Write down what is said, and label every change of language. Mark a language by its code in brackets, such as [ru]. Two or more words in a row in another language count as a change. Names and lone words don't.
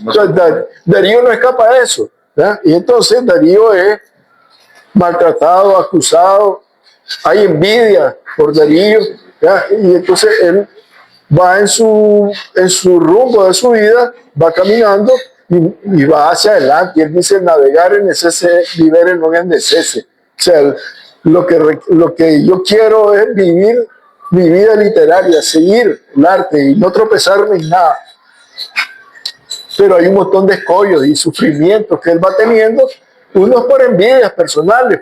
[es] Entonces, Darío no escapa de eso, ¿verdad? Y entonces Darío es maltratado, acusado, hay envidia por Darío, ¿verdad? Y entonces él va en su rumbo de su vida, va caminando y va hacia adelante. Y él dice, [la] navegar en necese, vivere non es necese. [es] O sea, lo que yo quiero es vivir mi vida literaria, seguir el arte y no tropezarme en nada. Pero hay un montón de escollos y sufrimientos que él va teniendo, unos por envidias personales.